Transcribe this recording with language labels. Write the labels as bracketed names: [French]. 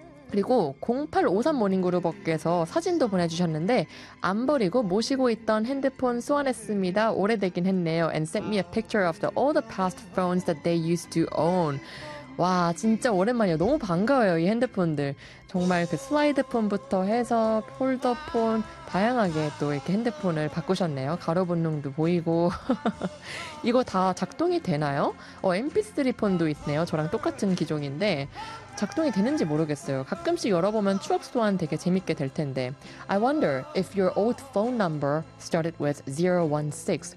[Korean] 그리고 0853 모닝그룹업께서 사진도 보내주셨는데 안 버리고 모시고 있던 핸드폰 소환했습니다. 오래되긴 했네요. [English] And sent me a picture of the, all the past phones that they used to own. [Korean] 와, 진짜 오랜만이에요. 너무 반가워요, 이 핸드폰들. 정말 그 슬라이드폰부터 해서 폴더폰 다양하게 또 이렇게 핸드폰을 바꾸셨네요. 가로 본능도 보이고. 이거 다 작동이 되나요? MP3 폰도 있네요. 저랑 똑같은 기종인데 작동이 되는지 모르겠어요. 가끔씩 열어보면 추억 소환 되게 재밌게 될 텐데. [English] I wonder if your old phone number started with 016.